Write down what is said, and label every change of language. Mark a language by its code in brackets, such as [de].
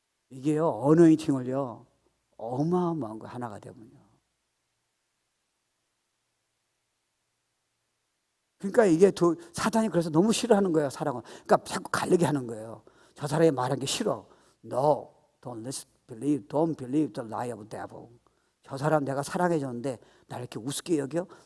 [ko] 이게요 어노인팅을요 어마어마한 거 하나가 되면요. 그러니까 이게 사단이 그래서 너무 싫어하는 거예요, 사랑을. 그러니까 자꾸 갈리게 하는 거예요. 저 사람이 말한 게 싫어. [en] No, don't believe the lie of devil. [ko] 저 사람 내가 사랑해줬는데 나를 이렇게 우습게 여겨?